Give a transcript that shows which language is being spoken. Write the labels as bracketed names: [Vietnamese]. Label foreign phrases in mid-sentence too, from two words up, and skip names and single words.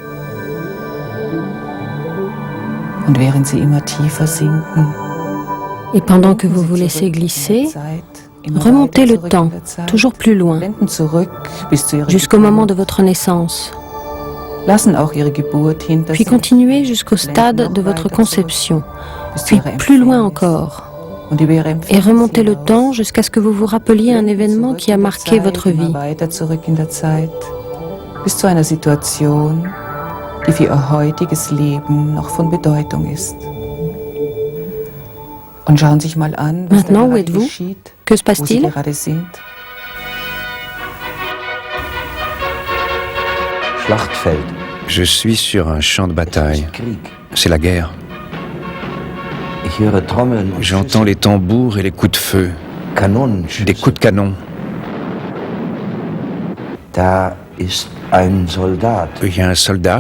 [French] Et pendant que vous vous laissez glisser, remontez le temps, toujours plus loin, jusqu'au moment de votre naissance, puis continuez jusqu'au stade de votre conception, puis plus loin encore, et remontez le temps jusqu'à ce que vous vous rappeliez un événement qui a marqué votre vie. [German] Die für ihr heutiges Leben noch von Bedeutung ist. Und schauen Sie sich mal an, was da gerade geschieht, [French] que se [German] wo Sie gerade sind. Schlachtfeld. [French] Je suis sur un champ de bataille. C'est la guerre. J'entends les tambours et les coups de feu, des coups de canon. Il y a un soldat.